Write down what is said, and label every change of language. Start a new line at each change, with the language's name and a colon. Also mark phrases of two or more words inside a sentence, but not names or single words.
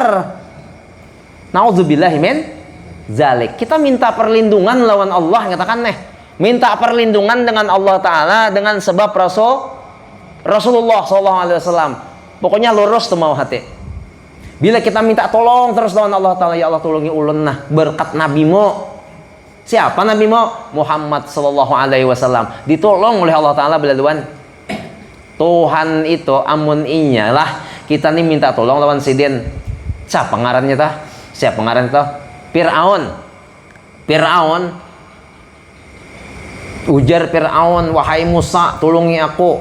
Arabic: Na'udzubillahi min zalik.
Indonesian: Kita minta perlindungan lawan Allah, katakan minta perlindungan dengan Allah Ta'ala dengan sebab Rasulullah SAW.
Banjar: Pokoknya lurus tuh mau hati. Bila kita minta tolong terus lawan Allah Ta'ala,
Arabic: ya Allah
Banjar: tolongi ulun berkat nabimu.
Indonesian: Siapa nabimu?
Arabic: Muhammad sallallahu alaihi wasallam.
Banjar: Ditolong oleh Allah Ta'ala belaluan Tuhan itu amun inyalah kita nih minta tolong lawan sidin. Siapa ngarannya tah? Siapa ngarannya tah? Fir'aun. Ujar Fir'aun, wahai Musa tolongi aku.